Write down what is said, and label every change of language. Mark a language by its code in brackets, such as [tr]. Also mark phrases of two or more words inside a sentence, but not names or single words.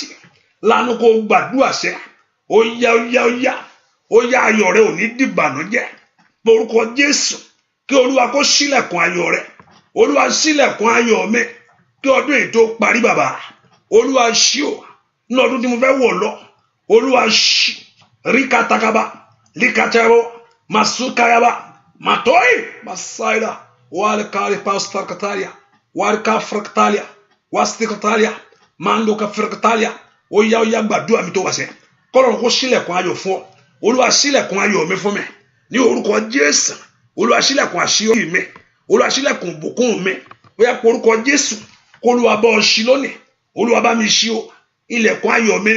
[yo] Lánàá kó gbàdúrà sẹ́. Ó yá ayọ̀ rẹ ò ní dìbànújẹ́. Morúkọ Jésù. Kí Olúwa kó ṣílẹ̀kùn ayọ̀ rẹ. Olúwa ṣílẹ̀kùn ayọ̀ mi. Kí ọdún yìí tó parí bàbá. Olúwa ṣí o. Ní ọdún tí mo fẹ́ wọ̀ lọ. Olúwa ṣí. Ríkatakaba. Líkatẹ́rọ. Masukayaba. Matoi. Masaida. Walikari pastarkatalia. Walika fractalia. Wastikatalia. Mandoka fractalia. Ó yá gbàdúrà mi tó wá sẹ́. Kọ́lọ́run kó ṣílẹ̀kùn ayọ̀ fún ọ. Olúwa ṣílẹ̀kùn ayọ̀ mi fún mi. Ní orúkọ Jésù. Olúwa ṣílẹ̀kùn àṣeyọrí mi. Olúwa ṣílẹ̀kùn ìbùkún mi. Ó yá porúkọ Jésù. Kó Olúwa bá ọ ṣí lónìí. Olúwa bá mi ṣí o. Ilẹ̀kùn ayọ̀ mi ni.